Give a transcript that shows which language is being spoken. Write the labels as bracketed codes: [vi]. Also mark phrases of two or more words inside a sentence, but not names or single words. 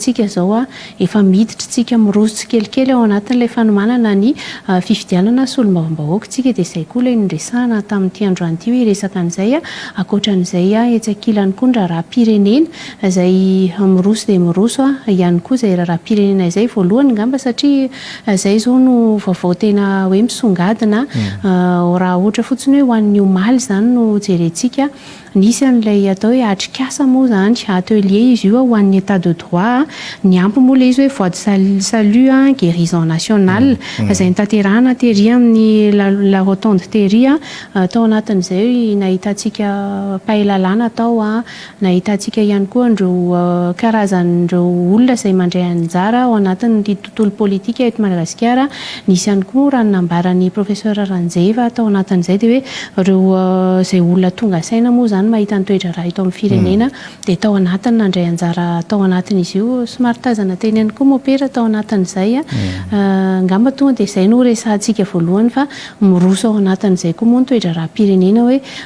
[mg] tsika izao efa miditra tsika roso tsikelikely ao anatin'ilay fanomanana ny fifidianana solombavam-bahoaka tsika dia izay koa ilay nresahana tamin'ity androan'ity hoe resaka an'izay ankoatran'izay etsakilany koa ny raharaham-pirenena izay miroso dia miroso ihany koa izay raharaham-pirenena izay voalohany ngamba satria izay izao no vaovao tena hoe misongadina raha ohatra fotsiny hoe ho an'ny omaly izany no jerentsika nisy an'ilay atao hoe atrikasa moa zany atelier izy io ho an'ny [fr] état de droit [mg] ny ampy moa ilay izy hoe [fr] voie de salut guérison nationale [mg] izay nitaterahana tery amin'ny la rotonde tery tao anatin'izay nahitantsika pahalalana tao nahitantsika ihany koa andreo karazan'ireo olona izay mandray anjara ao anatin'ny tontolo politika eto Madagasikara nisy ihany koa raha nambarany professeur Ranjeva tao anatin'izay dia hoe ireo izay olona tonga saina moa zany mahita ny toetra raha ito amin'ny firenena dia tao anatiny nandray anjara tao anatin'izy io somary tazana teny ihany koa mopera tao anatin'izay ngamba tonga dia izay no resantsika voalohany fa miroso ao anatin'izay koa moa ny toetra raha-pirenena hoe